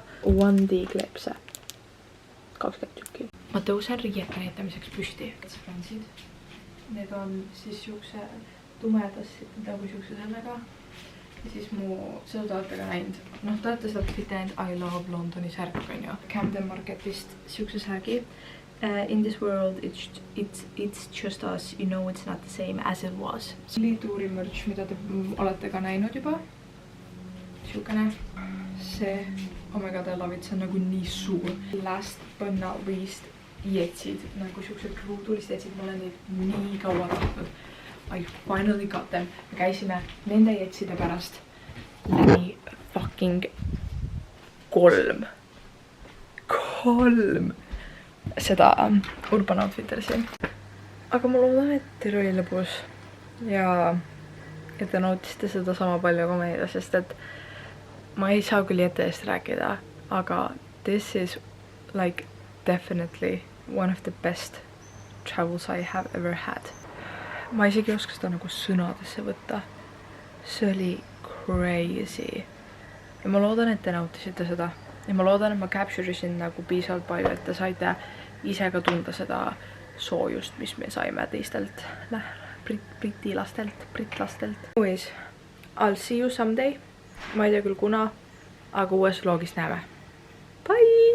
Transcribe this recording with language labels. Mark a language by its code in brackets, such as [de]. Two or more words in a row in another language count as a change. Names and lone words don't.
[et] 1D kleepse. 20 tükki. Ma tõusen riiete näitamiseks püsti. Need on siis siukse tumedas, nagu siukse sellega. Ja siis mu, seda olete ka näinud. Noh, te olete seda mitte näinud I Love Londoni särk, on ju. Camden Marketist siukse särgi. [en] In this world, it's just us. You know it's not the same as it was. [et] See oli tuuri merch, mida te olete ka näinud juba. Siukene. See, [en] oh my god, I love it. [et] See on nagu nii suur. [en] Last but not least, [et] jetsid. Nagu siuksed ruudulist jetsid. Ma olen neid nii kaua tahtnud. [en] I finally got them. [et] Me käisime nende jetside pärast läbi fucking 3 seda Urban Outfittersi. Aga ma loodan, et teil oli lõbus ja te nautisite seda sama palju kui meile, sest et ma ei saa küll ette eest rääkida, aga [en] this is like definitely one of the best travels I have ever had. [et] Ma isegi ei oska seda nagu sõnadesse võtta. See oli crazy. Ja ma loodan, et te nautisite seda. Ja ma loodan, et ma capture'isin nagu piisavalt palju, et te saite ise ka tunda seda soojust, mis me saime teistelt britlastelt. [en] Anyways, I'll see you someday. [et] Ma ei tea küll kuna, aga uues vlogis näeme. Bye!